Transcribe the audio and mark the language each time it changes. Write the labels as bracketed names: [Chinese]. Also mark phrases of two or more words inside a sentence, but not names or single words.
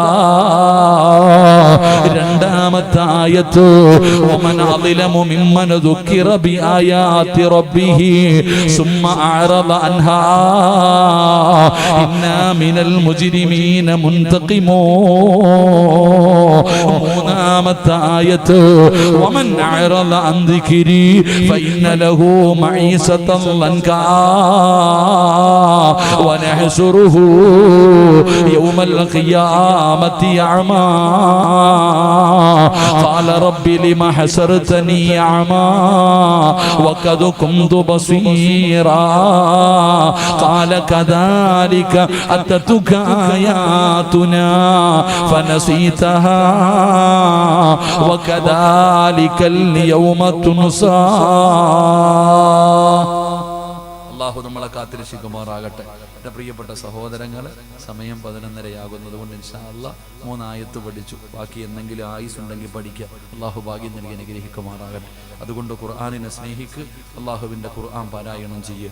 [Malayalam] 2-ാമത്തെ ആയത്ത് [Arabic] ومن أظلم ممن ذكر بآيات ربه ثم أعرض عنها إنا من المجرمين منتقمون. [Malayalam] 3-ാമത്തെ ആയത്ത് [Arabic] ومن أعرض عن ذكري فإن له معيشة ضنكا ونحشره يوم القيامة أعمى قال رب لما حشرتني أعمى وقد كنت بصيرا قال كذلك أتتك آياتنا فنسيتها وكذلك اليوم تنسى. [Malayalam] അല്ലാഹു നമ്മളെ കാത്തിരക്ഷിക്കുമാറാകട്ടെ. എൻ്റെ പ്രിയപ്പെട്ട സഹോദരങ്ങൾ, സമയം 11:30 കൊണ്ട് [Arabic] إن شاء الله [Malayalam] 3 ആയത്ത് പഠിച്ചു. ബാക്കി എന്തെങ്കിലും ആയുസ് ഉണ്ടെങ്കിൽ പഠിക്കുക. അല്ലാഹു ഭാഗ്യം നൽകി അനുഗ്രഹിക്കുമാറാകട്ടെ. അതുകൊണ്ട് ഖുർആനിനെ സ്നേഹിക്ക്, അല്ലാഹുവിൻ്റെ ഖുർആൻ പാരായണം ചെയ്യുക.